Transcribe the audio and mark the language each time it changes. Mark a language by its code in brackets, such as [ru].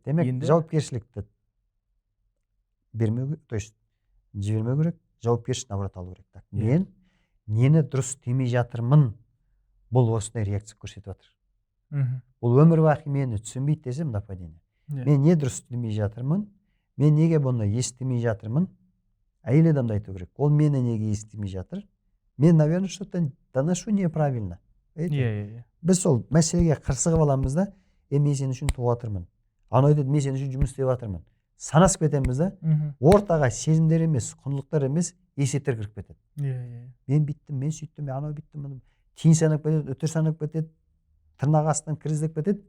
[kk] демек, жауапкершілікті бермеу керек, то есть жібермеу керек, жауапкершілік наоборот алу керек. Мен нені дұрыс істемей жатырмын, бұл осындай реакция көрсетіп жатыр. Бұл өмір бақи мені түсінбейді десем, нападение. Мен не дұрыс істемей жатырмын, мен неге бұны естімей жатырмын, әйел адамды айту керек. Ол мені неге естімей жатыр? [ru] Мен, наверное, что-то доношу неправильно. [kk] Біз сол мәселеге қырсығып аламыз да, мен сен үшін туып жатырмын. Ана айтады, мен сен үшін жұмыс істеп жатырмын. Санасып кетеміз да, ортаға сезімдер емес, құндылықтар емес, есептер кіріп кетеді. Мен биттім, мен сөйттім, мен анау биттім, тиын санап кетеді, өтір санап кетеді, тырнақ астынан кіріздеп кетеді.